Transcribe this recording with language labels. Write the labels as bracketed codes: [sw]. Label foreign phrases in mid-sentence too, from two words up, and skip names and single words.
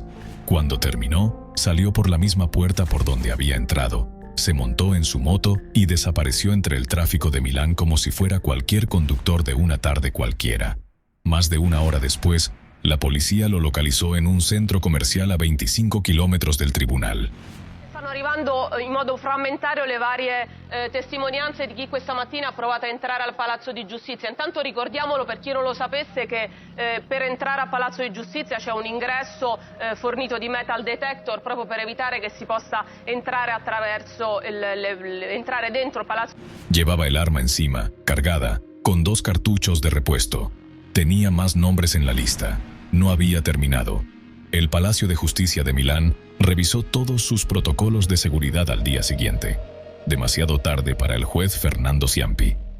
[es] Cuando terminó, salió por la misma puerta por donde había entrado. Se montó en su moto y desapareció entre el tráfico de Milán como si fuera cualquier conductor de una tarde cualquiera. Más de 1 hora después, la policía lo localizó en un centro comercial a 25 kilómetros del tribunal. [it] Stanno arrivando in modo frammentario le varie testimonianze di chi questa mattina ha provato a entrare al Palazzo di Giustizia. Intanto ricordiamolo per chi non lo sapesse che per entrare al Palazzo di Giustizia c'è un ingresso fornito di metal detector proprio per evitare che si possa entrare attraverso entrare dentro il Palazzo. [es] Llevaba el arma encima, cargada, con 2 cartuchos de repuesto. Tenía más nombres en la lista. No había terminado. El Palacio de Justicia de Milán revisó todos sus protocolos de seguridad al día siguiente. Demasiado tarde para el juez Fernando Ciampi.